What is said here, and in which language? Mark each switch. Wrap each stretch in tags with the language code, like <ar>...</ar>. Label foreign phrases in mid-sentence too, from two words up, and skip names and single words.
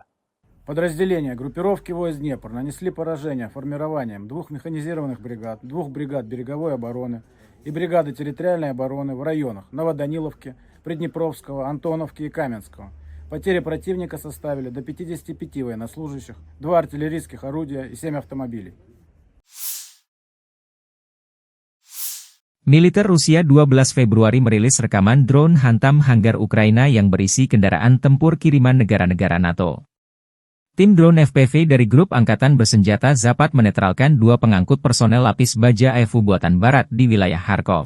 <ru>Подразделения группировки войск Днепр нанесли поражение формированием 2 механизированных бригад, 2 бригад береговой обороны и бригады территориальной обороны в районах Новоданиловки, Приднепровского, Антоновки и Каменского. Потери противника составили до 55 военнослужащих, 2 артиллерийских орудия и 7 автомобилей.</ru> <id>Militer Rusia 12 Februari merilis rekaman drone hantam hanggar Ukraina yang berisi kendaraan tempur kiriman negara-negara NATO. Tim drone FPV dari grup angkatan bersenjata Zapad menetralkan 2 pengangkut personel lapis baja AFU buatan barat di wilayah Kharkov.</id>